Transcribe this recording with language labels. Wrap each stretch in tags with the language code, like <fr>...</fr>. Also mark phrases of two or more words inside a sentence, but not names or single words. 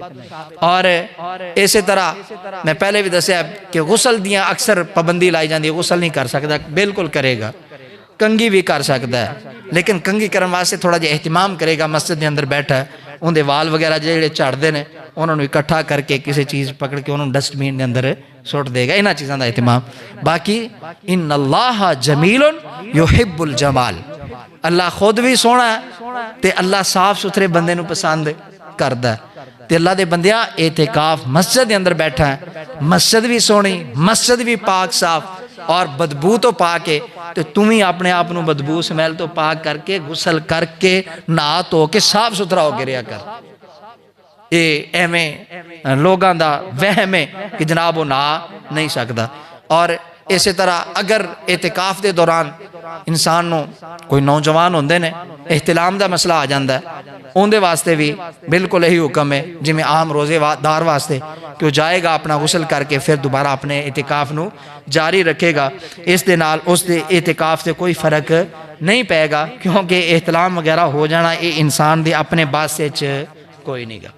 <pa>اور اسی طرح میں پہلے بھی دسیا کہ غسل دیاں اکثر پابندی لائی جاندی ہے، غسل نہیں کر سکتا، بالکل کرے گا، کنگھی بھی کر سکتا ہے، لیکن کنگھی کرنے واسطے تھوڑا جہا اہتمام کرے گا، مسجد کے اندر بیٹھا ہے، ان دے وال وغیرہ جڑے جھڑتے ہیں انہوں نے اکٹھا کر کے کسی چیز پکڑ کے انہوں نے ڈسٹ بین کے اندر سٹ دے گا، انہاں چیزاں دا اہتمام۔ باقی</pa> <ar>ان اللہ جمیل یحب الجمال،</ar> <pa>اللہ خود بھی سونا ہے تے اللہ صاف ستھرے بندے نو پسند کردا ہے تے اللہ دے بندیاں اعتکاف مسجد دے اندر بیٹھا ہے، مسجد بھی سونی، مسجد بھی پاک صاف اور بدبو تو پاک ہے، تو تم ہی اپنے آپ نو بدبو سمیل تو پاک کر کے غسل کر کے نہا تو کے صاف ستھرا ہو کے رہیا کر۔ یہ ایویں لوگاں دا وہم ہے کہ جناب وہ نہا نہیں سکتا۔ اور اسی طرح اگر اعتکاف دے دوران انسان نو کوئی نوجوان ہوندے نے احتلام دا مسئلہ آ جاندہ ہے، ان دے واسطے بھی بالکل یہی حکم ہے جی میں عام روزے دار واسطے کہ وہ جائے گا اپنا غسل کر کے پھر دوبارہ اپنے اعتکاف نو جاری رکھے گا، اس دے نال اس دے اعتکاف سے کوئی فرق نہیں پائے گا، کیونکہ احتلام وغیرہ ہو جانا یہ انسان دے اپنے بات سے کوئی نہیں گا۔</pa>